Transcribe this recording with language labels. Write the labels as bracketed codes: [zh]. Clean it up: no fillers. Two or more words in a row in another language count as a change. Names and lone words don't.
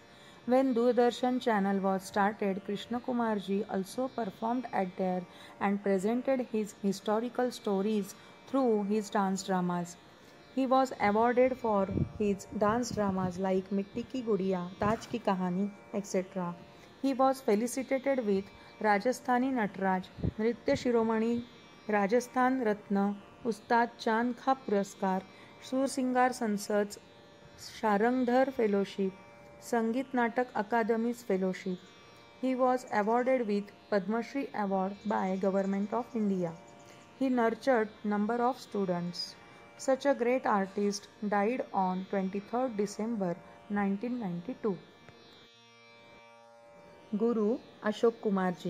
[en] When Doordarshan channel was started, Krishna Kumarji also performed at there and presented his historical stories through his dance dramas. He was awarded for his dance dramas like Mitti Ki Gudiya, Taj Ki Kahani, etc. He was felicitated with Rajasthani Natraj, Nritya Shiromani, Rajasthan Ratna, Ustad Chand Kha Puraskar, Sursingar Sansad's Sharangdhar Fellowship, Sangeet Natak Akademi's Fellowship. He was awarded with Padma Shri Award by Government of India. He nurtured number of students. Such a great artist died on 23rd December 1992. Guru Ashok Kumarji.